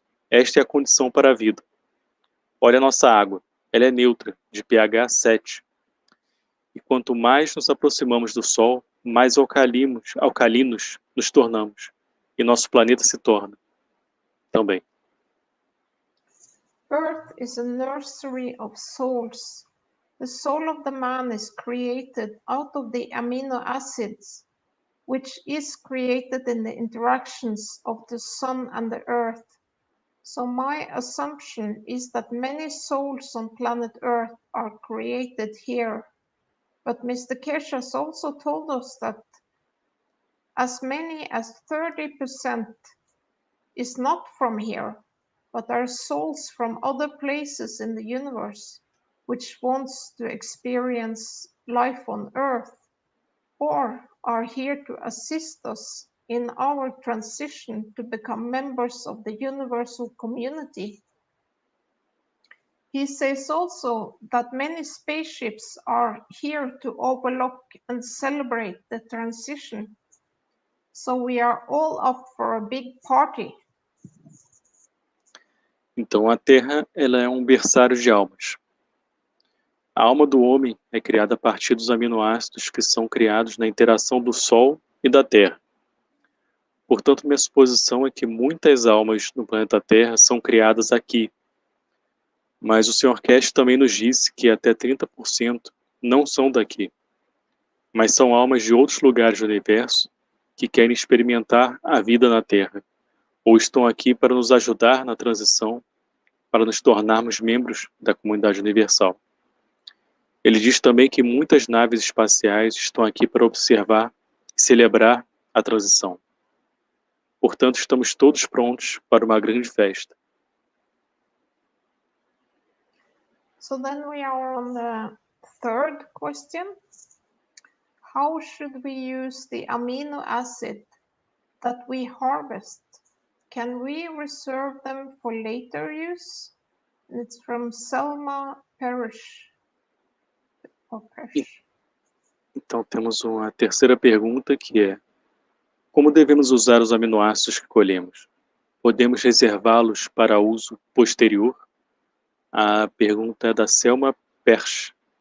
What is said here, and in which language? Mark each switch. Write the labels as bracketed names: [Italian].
[Portuguese] Esta é a condição para a vida. Olha a nossa água, ela é neutra, de pH 7. E quanto mais nos aproximamos do Sol, mais alcalinos nos tornamos. E nosso planeta se torna também. [English] Earth is a nursery of souls. The soul of the man is created out of the amino acids, which is created in the interactions of the sun and the earth. So my assumption is that many souls on planet Earth are created here. But Mr. Kesh has also told us that as many as 30% is not from here, but are souls from other places in the universe, which wants to experience life on Earth, or are here to assist us in our transition to become members of the universal community. He says also that many spaceships are here to overlook and celebrate the transition. So we are all up for a big party. [Portuguese] Então a Terra, ela é um berçário de almas. A alma do homem é criada a partir dos aminoácidos que são criados na interação do Sol e da Terra. Portanto, minha suposição é que muitas almas no planeta Terra são criadas aqui. Mas o Sr. Cash também nos disse que até 30% não são daqui, mas são almas de outros lugares do universo que querem experimentar a vida na Terra, ou estão aqui para nos ajudar na transição, para nos tornarmos membros da comunidade universal. Ele diz também que muitas naves espaciais estão aqui para observar e celebrar a transição. Portanto, estamos todos prontos para uma grande festa. [English] So then we are on the third question. How should we use the amino acid that we harvest? Can we reserve them for later use? And it's from Selma Parrish. [Portuguese] Então temos uma terceira pergunta que é: como devemos usar os aminoácidos que colhemos? Podemos reservá-los para uso posterior? A pergunta é da Selma Parrish.